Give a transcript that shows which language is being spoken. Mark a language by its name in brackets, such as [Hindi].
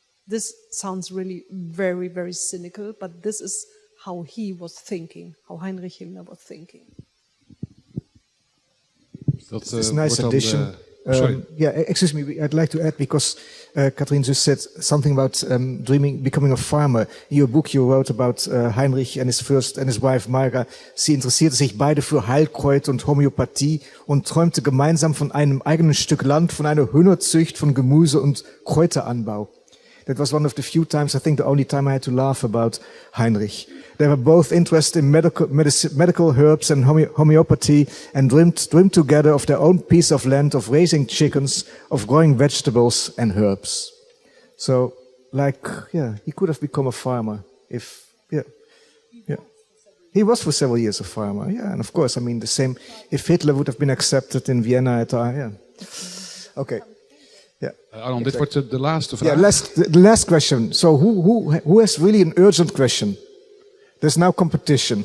[English] This sounds really very, very cynical, but this is how he was thinking, how Heinrich Himmler was thinking. It's a nice addition. Excuse me, I'd like to add, because Katrien just said something about becoming a farmer. In your book you wrote about Heinrich and his wife Marga. [German] Sie interessierte sich beide für Heilkräuter und Homöopathie und träumte gemeinsam von einem eigenen Stück Land, von einer Hühnerzucht, von Gemüse und Kräuteranbau. [English] That was one of the few times, I think the only time I had to laugh about Heinrich. They were both interested in medical herbs and homeopathy and dreamed together of their own piece of land, of raising chickens, of growing vegetables and herbs. So, he could have become a farmer if. He was for several years a farmer, and of course, I mean, the same, if Hitler would have been accepted in Vienna at Okay. [Dutch] Aaron, dit wordt de laatste vraag. [English] The last question. So who has really an urgent question? There's now competition.